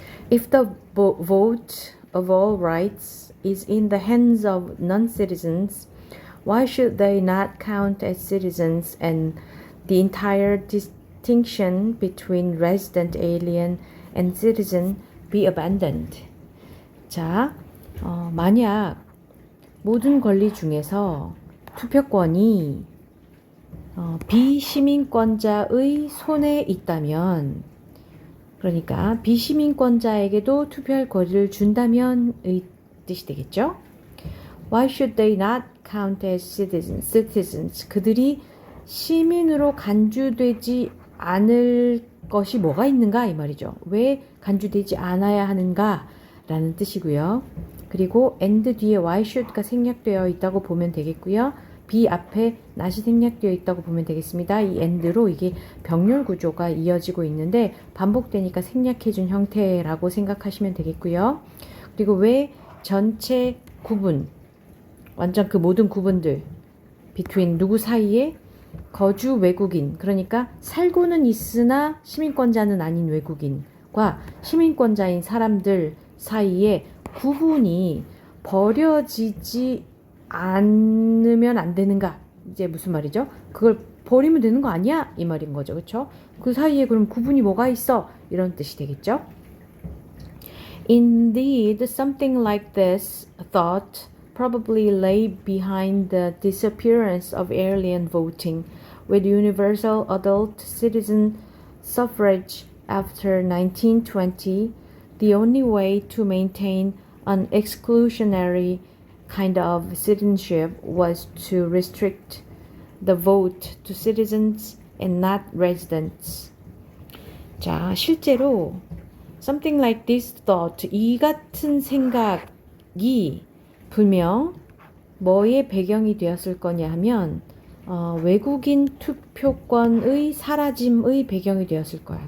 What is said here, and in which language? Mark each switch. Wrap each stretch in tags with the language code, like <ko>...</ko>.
<en>If the vote of all rights is in the hands of non-citizens, why should they not count as citizens and the entire distinction between resident alien and citizen be abandoned?</en> <ko>자, 만약 모든 권리 중에서 투표권이 비시민권자의 손에 있다면, 그러니까 비시민권자에게도 투표할 권리를 준다면의 뜻이 되겠죠.</ko> <en>Why should they not count as citizens?</en> <ko>그들이 시민으로 간주되지 않을 것이 뭐가 있는가 이 말이죠. 왜 간주되지 않아야 하는가 라는 뜻이고요. 그리고 and 뒤에</ko> <en>why should</en> <ko>가 생략되어 있다고 보면 되겠고요. be 앞에 not이 생략되어 있다고 보면 되겠습니다. 이 and로 이게 병렬 구조가 이어지고 있는데 반복되니까 생략해준 형태라고 생각하시면 되겠고요. 그리고 왜 전체 구분, 완전 그 모든 구분들 between 누구 사이에 거주 외국인, 그러니까 살고는 있으나 시민권자는 아닌 외국인과 시민권자인 사람들 사이에 구분이 버려지지 않으면 안 되는가? 이제 무슨 말이죠? 그걸 버리면 되는 거 아니야? 이 말인 거죠. 그렇죠? 그 사이에 그럼 구분이 뭐가 있어? 이런 뜻이 되겠죠?</ko> <en>Indeed, something like this thought probably lay behind the disappearance of alien voting with universal adult citizen suffrage after 1920. The only way to maintain an exclusionary kind of citizenship was to restrict the vote to citizens and not residents.</en> <ko>자, 실제로</ko> <en>something like this thought,</en> <ko>이 같은 생각이 분명 뭐의 배경이 되었을 거냐 하면 외국인 투표권의 사라짐의 배경이 되었을 거야.</ko>